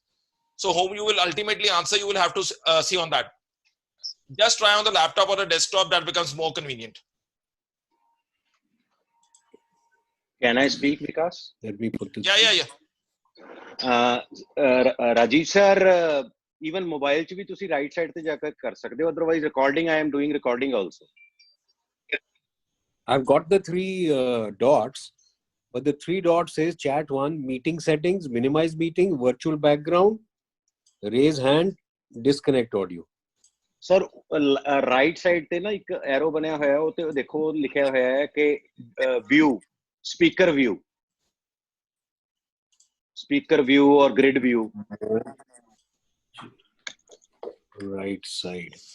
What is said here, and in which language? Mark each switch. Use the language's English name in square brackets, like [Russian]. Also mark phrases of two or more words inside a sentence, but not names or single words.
[English] So whom you will ultimately answer, you will have to see on that. Just try on the laptop or the desktop. That becomes more convenient. Can I speak, Vikas? Let me put this. Yeah. [Punjabi] Rajiv sir, [English] even mobile [Punjabi] ਚ ਵੀ ਤੁਸੀਂ [English] right side [Punjabi] ਤੇ ਜਾਕਰ ਕਰ ਸਕਦੇ ਹੋ. [English] Otherwise, recording, I am doing recording also. I've got the 3 dots, but the 3 dots says chat 1, meeting settings, minimize meeting, virtual background, raise hand, disconnect audio. Sir, right side [Punjabi] ਤੇ ਨਾ ਇੱਕ arrow ਬਣਾਇਆ ਹੋਇਆ ਹੈ, ਉੱਤੇ ਦੇਖੋ ਲਿਖਿਆ ਹੋਇਆ ਹੈ ਕੇ [English] view, speaker view or grid view. Right side.